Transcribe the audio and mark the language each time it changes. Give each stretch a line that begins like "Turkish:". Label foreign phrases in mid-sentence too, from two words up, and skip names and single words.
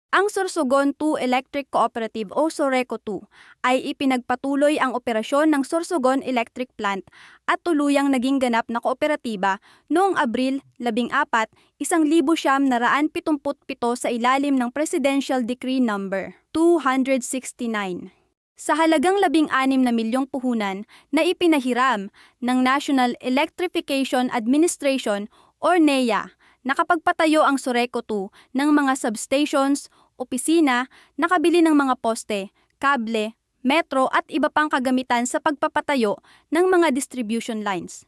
Filipino: Sorsogon 2 Electric Cooperative o Soreco 2 ay ipinagpatuloy ang operasyon ng Sorsogon Electric Plant at tuluyang naging ganap na kooperatiba noong Abril 14, 1977 sa ilalim ng Presidential Decree No. 269. Sa halagang 16 na milyong puhunan na ipinahiram ng National Electrification Administration or NEA, nakapagpatayo ang Soreco 2 ng mga substations, opisina, nakabili ng mga poste, kable, metro at iba pang kagamitan sa pagpapatayo ng mga
English: distribution lines.